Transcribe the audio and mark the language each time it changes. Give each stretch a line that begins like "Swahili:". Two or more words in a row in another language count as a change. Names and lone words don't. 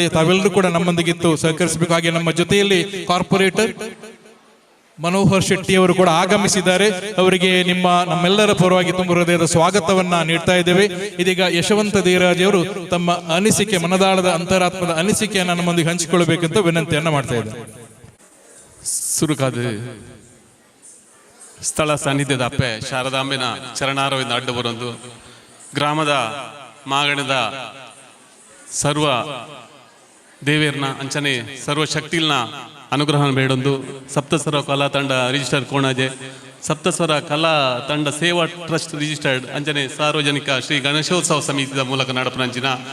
Kannada: ತಾವೆಲ್ಲರೂ ಕೂಡ ನಮ್ಮೊಂದಿಗಿತ್ತು ಸಹಕರಿಸಬೇಕು. ಹಾಗೆ ನಮ್ಮ ಜೊತೆಯಲ್ಲಿ ಕಾರ್ಪೊರೇಟರ್ ಮನೋಹರ್ ಶೆಟ್ಟಿ ಅವರು ಕೂಡ ಆಗಮಿಸಿದ್ದಾರೆ. ಅವರಿಗೆ ನಮ್ಮೆಲ್ಲರ ಪರವಾಗಿ ತುಂಬ ಹೃದಯದ ಸ್ವಾಗತವನ್ನ ನೀಡ್ತಾ ಇದ್ದೇವೆ. ಇದೀಗ ಯಶವಂತ ದೇವರಾಜ್ ಅವರು ತಮ್ಮ ಅನಿಸಿಕೆ, ಮನದಾಳದ ಅಂತರಾತ್ಮದ ಅನಿಸಿಕೆಯನ್ನು ನಮ್ಮೊಂದಿಗೆ ಹಂಚಿಕೊಳ್ಳಬೇಕಂತ ವಿನಂತಿಯನ್ನ ಮಾಡ್ತಾ ಇದ್ದಾರೆ.
Tulu: ಸುರುಕಾದ ಸ್ಥಳ ಸಾನ್ನಿಧ್ಯದ ಅಪ್ಪೆ ಶಾರದಾಂಬೆನ ಚರಣಾರವಿಂದ ಅಡ್ಡ ಬರೊಂದು ಗ್ರಾಮದ ಮಾಗಣದ ಸರ್ವ ದೇವೇರ್ನ ಅಂಚನೆ ಸರ್ವ ಶಕ್ತಿಲ್ನ ಅನುಗ್ರಹನ ಬೇಡೊಂದು ಸಪ್ತಸ್ವರ ಕಲಾ ತಂಡ ರಿಜಿಸ್ಟರ್ಡ್ ಕೋಣಾಜೆ ಸಪ್ತಸ್ವರ ಕಲಾ ತಂಡ ಸೇವಾ ಟ್ರಸ್ಟ್ ರಿಜಿಸ್ಟರ್ಡ್ ಅಂಚನೆ ಸಾರ್ವಜನಿಕ ಶ್ರೀ ಗಣೇಶೋತ್ಸವ ಸಮಿತಿದ ಮೂಲಕ ನಡಪನಂಚಿನ